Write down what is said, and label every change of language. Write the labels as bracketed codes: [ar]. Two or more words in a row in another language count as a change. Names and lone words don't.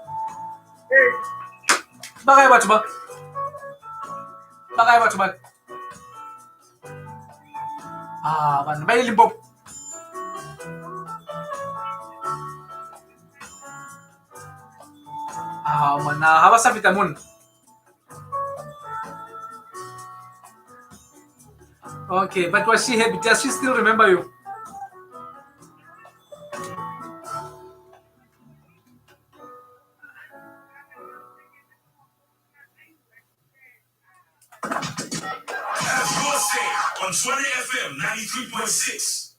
[st] Bakay batho ba? Bakay batho ba? Bana ba Limpopo. Mana ha ba sa feta mona. [en] Okay, but was she happy? Does she still remember you? On Tshwane FM 93.6.